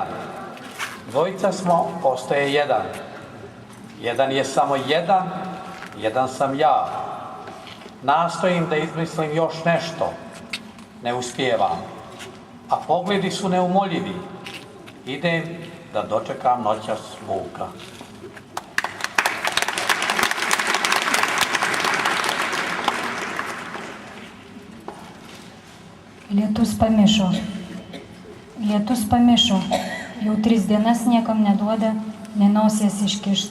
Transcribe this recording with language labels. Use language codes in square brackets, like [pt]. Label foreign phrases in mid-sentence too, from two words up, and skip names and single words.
[sr] 2 smo, ostaje 1. 1 je samo 1, 1 sam ja. Nastojim da izmislim još nešto. Ne uspijevam. A pogledi su neumoljivi. Idem da dočekam noćas Vuka. [lt] Lietus pamišo. Lietus pamišo. Jau 3 dienas niekam neduoda nė nosies iškišt.